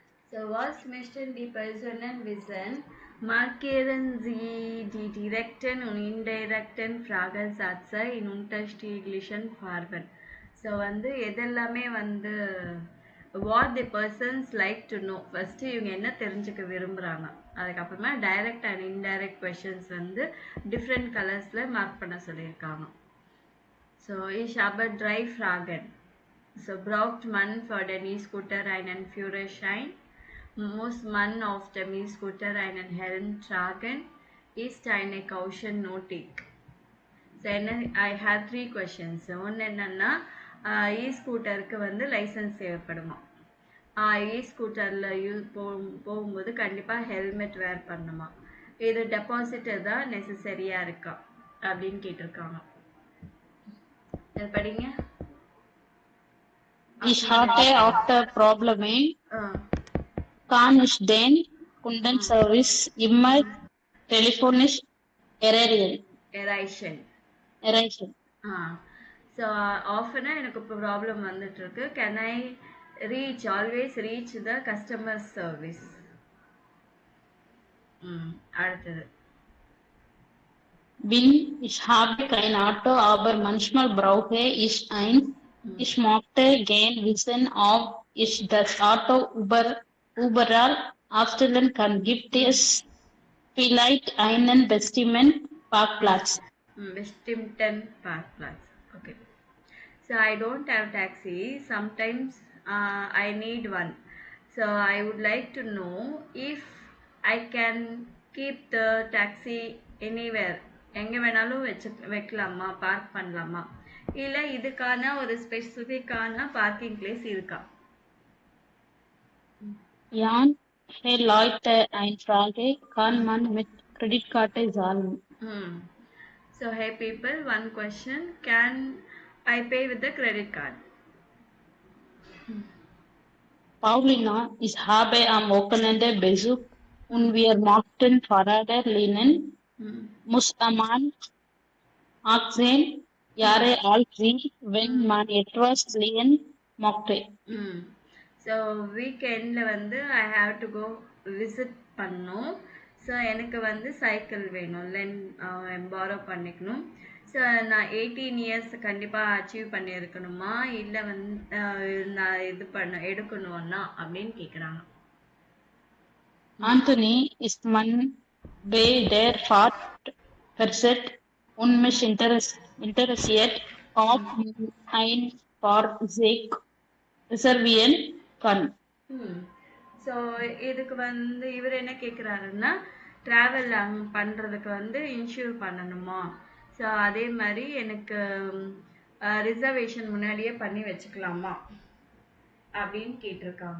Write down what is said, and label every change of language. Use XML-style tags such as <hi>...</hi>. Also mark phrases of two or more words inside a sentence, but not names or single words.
<de>So was möchten die Personen wissen, markieren Sie die direkten und indirekten Fragesätze in unterschiedlichen Farben.</de> <ta>So வந்து எதெல்லாமே வந்து</ta> <en>what the persons like to know first</en> <ta>இவங்க என்ன தெரிஞ்சுக்க விரும்புறாங்க, அதுக்கப்புறமா</ta> <en>direct and indirect questions</en> <ta>வந்து</ta> <en>different colorsல mark</en> <ta>பண்ண சொல்லியிருக்காங்க.</ta> <de>So ich habe 3 Fragen. So braucht man für den E-Scooter einen Führerschein? Muss man auf dem E-Scooter einen Helm tragen? Ist eine Caution nötig?</de> <en>So I have 3 questions.</en> <ta>ஒன்று என்னன்னா இ-ஸ்கூட்டருக்கு வந்து லைசன்ஸ் தேவைப்படுமா, இ-ஸ்கூட்டரில் போகும்போது கண்டிப்பாக ஹெல்மெட் வேர் பண்ணணுமா, இது டெபாசிட் தான் நெசசரியாக இருக்கா அப்படின்னு கேட்டிருக்காங்க. படிங்க.</ta> <de>Ich hatte auch das Problem, kann ich den Kundenservice immer telefonisch erreichen?</de> <ta>ஸோ ஆஃபனாக எனக்கு இப்போ ப்ராப்ளம் வந்துட்டுருக்கு.</ta> <en>Can I always reach the customer service?</en> <ta>அடுத்தது.</ta> <de>Bin ich habe kein Auto, aber manchmal brauche ich eins. Ich möchte gern wissen, ob ich das Auto überall aufstellen kann. Gibt es vielleicht einen bestimmten Parkplatz? Bestimmten Parkplatz.</de> <en>Okay. So I don't have taxi. Sometimes I need one. So I would like to know if I can keep the taxi anywhere.</en> <ta>எங்கே வேணாலும் வைக்கலாமா, பார்க் பண்ணலாமா, இல்லை இதுக்கான ஒரு</ta> <en>specificஆன parking place</en> <ta>இருக்கா?</ta> <de>Jan, hey Leute, eine Frage, kann man mit Kreditkarte zahlen?</de> <en>So hey people, one question, can I pay with the credit card?</en> <de>Paulina, ich habe am Wochenende Besuch und wir mochten Fahrräder lehnen. Muss man 18 Jahre alt sein, wenn man etwas lehnen möchte?</de> <ta>ஸோ வீக்கெண்டில் வந்து</ta> <en>I have to go visit</en> <ta>பண்ணணும். ஸோ எனக்கு வந்து சைக்கிள் வேணும், பாரோ பண்ணிக்கணும். ஸோ நான்</ta> <en>18 years</en> <ta>கண்டிப்பாக அச்சீவ் பண்ணியிருக்கணுமா, இல்லை வந்து நான் எடுக்கணும்னா அப்படின்னு கேட்குறாங்க.</ta> <de>Anthony, ist man bei der Fahrt versetzt und mich interessiert, ob ein Fahrzeug reservieren kann.</de> <ta>ஸோ இதுக்கு வந்து இவர் என்ன கேட்குறாருன்னா, ட்ராவல் பண்ணுறதுக்கு வந்து இன்ஷூர் பண்ணணுமா, ஸோ அதே மாதிரி எனக்கு ரிசர்வேஷன் முன்னாடியே பண்ணி வச்சுக்கலாமா அப்படின்னு கேட்டிருக்காங்க.</ta>